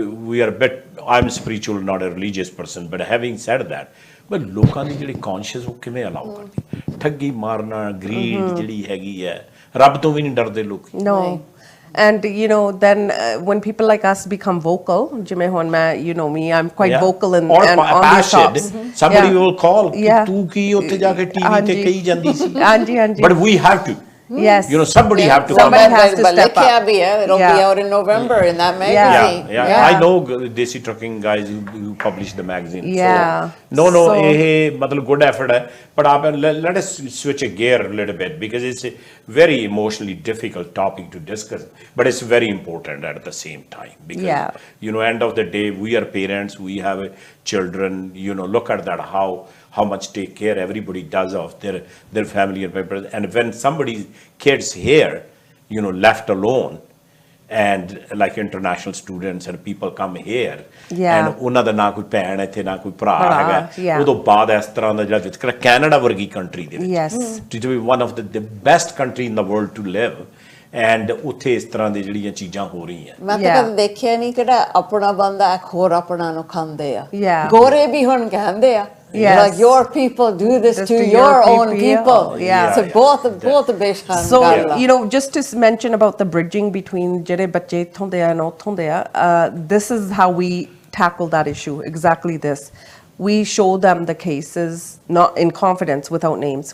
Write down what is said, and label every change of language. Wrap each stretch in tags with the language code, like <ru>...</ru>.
<en>we are bit I'm spiritual not a religious person but having said that but</en> <pa>ਲੋਕਾਂ ਦੀ ਜਿਹੜੀ conscious ਉਹ ਕਿਵੇਂ allow ਕਰਦੀ ਠੱਗੀ ਮਾਰਨਾ greed ਜਿਹੜੀ ਹੈਗੀ ਹੈ ਰੱਬ ਤੋਂ ਵੀ ਨਹੀਂ ਡਰਦੇ ਲੋਕ</pa> <en>no and then when people like us become vocal</en> <pa>ਜਿਵੇਂ ਹੁਣ ਮੈਂ</pa> <en>me I'm quite vocal and on these tops somebody will call</en> <pa>ਤੂੰ ਕੀ ਉੱਥੇ ਜਾ ਕੇ ਟੀਵੀ ਤੇ ਕਹੀ ਜਾਂਦੀ ਸੀ ਹਾਂਜੀ</pa> <en>but we have to Yes. You know, somebody have to Somebody come out. has to step up. It'll be out in November in that magazine. Yeah. I know Desi Trucking guys who publish the magazine. Yeah. So, no, So-</en> <hi>matlab</hi> <en>good effort</en> <hi>hai.</hi> <en>But let us switch a gear a little bit because it's a very emotionally difficult topic to discuss. But it's very important at the same time because, you know, end of the day, we are parents, we have children, you know, look at that, how much take care everybody does of their family and members. And when somebody's kids here, you know, left alone, and like international students and people come here, and</en> <pa>ਉਹਨਾਂ ਦਾ ਨਾ ਕੋਈ ਭੈਣ ਇੱਥੇ ਨਾ ਕੋਈ ਭਰਾ ਹੈਗਾ, ਉਦੋਂ ਬਾਅਦ ਇਸ ਤਰ੍ਹਾਂ ਦਾ ਜਿਹੜਾ ਵਿਤਕਰਾ ਕੈਨੇਡਾ ਵਰਗੀ ਕੰਟਰੀ ਦੇ ਵਿੱਚ,</pa> <en>to be one of the best country in the world to live, and</en> <pa>ਉੱਥੇ ਇਸ ਤਰ੍ਹਾਂ ਦੀ ਜਿਹੜੀਆਂ ਚੀਜ਼ਾਂ ਹੋ ਰਹੀਆਂ। ਮੈਂ ਤਾਂ ਕਦੇ ਦੇਖਿਆ ਨਹੀਂ ਕਿਹੜਾ ਆਪਣਾ ਬੰਦਾ ਇੱਕ ਹੋਰ ਆਪਣਾ ਨੂੰ ਖਾਂਦੇ ਆ।</pa> <en>Yeah.</en> <pa>ਗੋਰੇ ਵੀ ਹੁਣ ਕਹਿੰਦੇ ਆ।</pa> <en>Yes. Like your people do this to your own people. Yeah. So both ਬੇਸ਼ਾਨ So,</en> <pa>ਗੱਲ ਆ।</pa> <en>you know, just to mention about the bridging between</en> <pa>ਜਿਹੜੇ ਬੱਚੇ ਇੱਥੋਂ ਦੇ ਆ</pa> <en>and</en> <pa>ਉੱਥੋਂ ਦੇ ਆ,</pa> <en>this is how we tackle that issue, exactly this. We show them the cases, not in confidence, without names.</en>